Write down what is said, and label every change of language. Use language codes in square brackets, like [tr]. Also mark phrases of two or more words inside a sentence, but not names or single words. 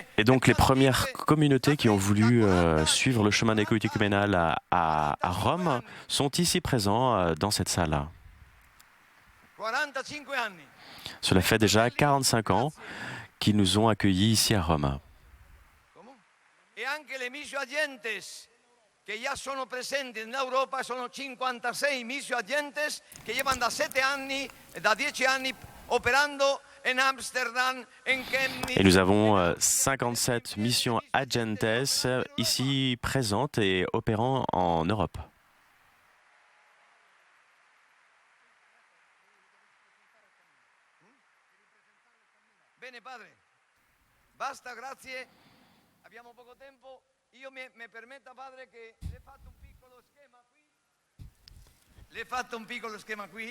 [fr] Et donc les premières communautés qui ont voulu suivre le chemin néocatéchuménal à Rome sont ici présents dans cette salle. [it] 45 anni. [fr] Cela fait déjà 45 ans qu'ils nous ont accueillis ici à Rome. [it] Come? E anche le misio agentes che già sono presenti in Europa sono 56 misio agentes che llevan da 7 anni, da 10 anni operando in Amsterdam, in Chemnitz. [fr] Et nous avons 57 missions agentes ici présentes et opérant en Europe. [it] Bene padre, basta, grazie, abbiamo poco tempo. Io mi permetta padre che le ho fatto un piccolo schema qui. Le ho fatto un piccolo schema qui.